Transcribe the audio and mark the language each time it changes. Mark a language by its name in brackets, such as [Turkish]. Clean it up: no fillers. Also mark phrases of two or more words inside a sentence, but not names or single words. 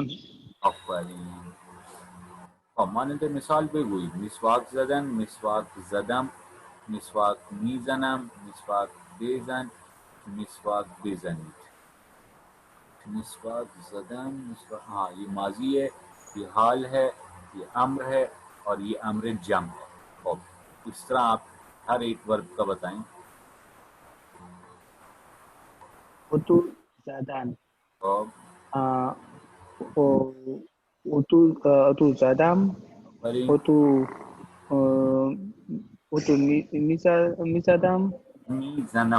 [Persian] آفرین. مانند مثال بگویید. مسواک زدن، مسواک زدم، مسواک میزنم، مسواک بزن، مسواک بزنید. مسواک زدم، [Urdu] ہاں یہ ماضی ہے، یہ حال ہے، یہ امر ہے اور یہ امر جمع ہے. خوب اس طرح آپ ہر ایک ورب کا بتائیں. [Persian] اتو زدن، اتو زدم، آفرین. اتو میزدم، میزنم.